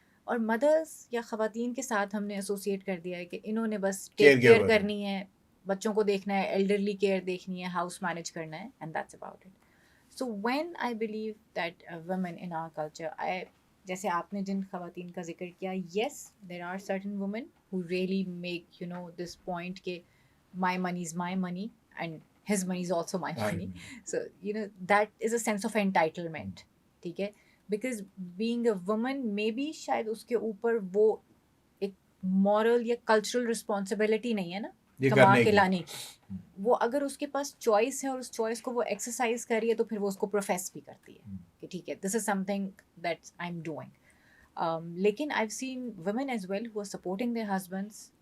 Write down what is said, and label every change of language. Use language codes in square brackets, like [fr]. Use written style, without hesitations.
[ur] اور مدرس یا خواتین کے ساتھ ہم نے ایسوسیٹ کر دیا ہے کہ انہوں نے بس ٹیک کیئر کرنی ہے, بچوں کو دیکھنا ہے, ایلڈرلی کیئر دیکھنی ہے, ہاؤس مینیج کرنا ہے, [en] And that's about it. So when I believe that women in our culture, [ur] جیسے آپ نے جن خواتین کا ذکر کیا, [en] Yes there are certain women who really make you know this point کہ my money is my money and his money is also my money. So you know that is a sense of entitlement. [ur] ٹھیک ہے, [en] because being a woman maybe [ur] شاید اس کے اوپر وہ ایک moral یا cultural responsibility نہیں ہے نا کما کے لانے کی. وہ اگر اس کے پاس چوائس ہے اور اس چوائس کو وہ ایکسرسائز کر رہی ہے تو پھر وہ اس کو پروفیس بھی کرتی ہے کہ ٹھیک ہے [en] This is something that I am doing. لیکن I have seen women as well who are supporting their husbands.